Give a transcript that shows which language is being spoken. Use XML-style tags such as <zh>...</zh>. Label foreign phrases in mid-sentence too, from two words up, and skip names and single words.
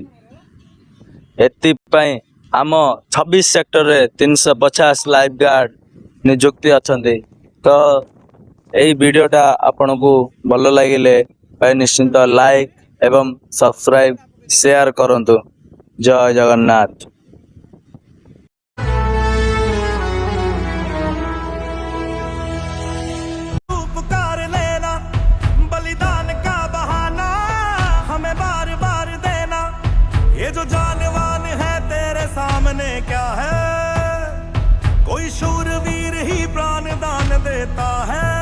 <or>ଏଥିପାଇଁ ଆମ 26 ସେକ୍ଟରରେ 350</or> <en>life guard</en> <or>ନିଯୁକ୍ତି ଅଛନ୍ତି। ତ ଏହି ଭିଡ଼ିଓଟା ଆପଣଙ୍କୁ ଭଲ ଲାଗିଲେ ନିଶ୍ଚିନ୍ତ ଲାଇକ୍ ଏବଂ ସବସ୍କ୍ରାଇବ୍, ସେୟାର କରନ୍ତୁ। ଜୟ ଜଗନ୍ନାଥ।</or> <hi>उपकार लेना, बलिदान का बहाना हमें बार बार देना। ये जो जानवान है तेरे सामने क्या है, कोई शूरवीर ही प्राण दान देता है।</hi>